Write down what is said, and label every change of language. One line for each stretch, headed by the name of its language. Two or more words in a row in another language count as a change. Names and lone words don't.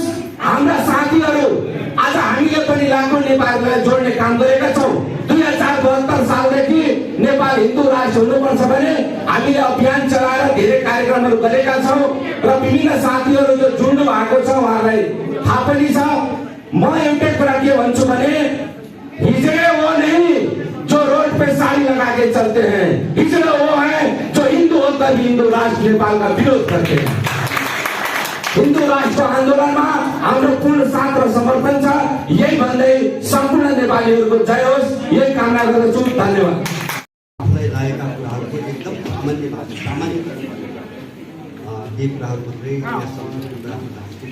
Nepali: हाम्रा साथीहरू आज हामीले पनि लाखौँ नेपालीलाई जोड्ने काम गरेका छौँ। 2072 सालदेखि नेपाल हिन्दू राष्ट्र हुनुपर्छ भने हामीले अभियान चलाएर धेरै कार्यक्रमहरू गरेका छौँ र विभिन्न साथीहरू जो जोड्नु भएको छ उहाँलाई थाहा पनि छ। म एउटै कुरा के भन्छु भने
Hindi: हिजड़े वो नहीं जो रोड पे साड़ी लगा के चलते हैं, हिजड़े वो है जो हिंदू होकर भी हिंदू राष्ट्र नेपाल का विरोध करते हैं।
Nepali: हिन्दू राष्ट्र आन्दोलनमा हाम्रो पूर्ण साथ र समर्थन छ। यही भन्दै सम्पूर्ण नेपालीहरूको जय होस्, यही कामना गर्दछु। धन्यवाद। आफूलाई लागेका कुराहरूको एकदम सामान्य भाषा, सामान्य केही कुराहरू मात्रै यहाँ सम्झिने कुरा हुन चाहन्छु।